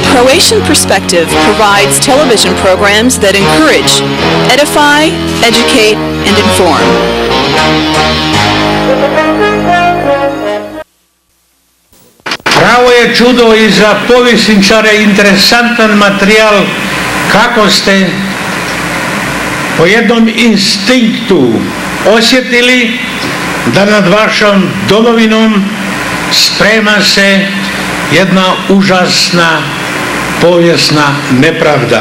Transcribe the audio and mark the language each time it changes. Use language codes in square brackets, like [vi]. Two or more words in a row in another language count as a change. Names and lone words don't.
[en] Croatian Perspective provides television programs that encourage, edify, educate, and inform. [hr] Pravo je čudo i za povjesničare interesantan materijal kako ste po jednom instinktu osjetili da nad vašom domovinom sprema se jedna užasna povijesna nepravda.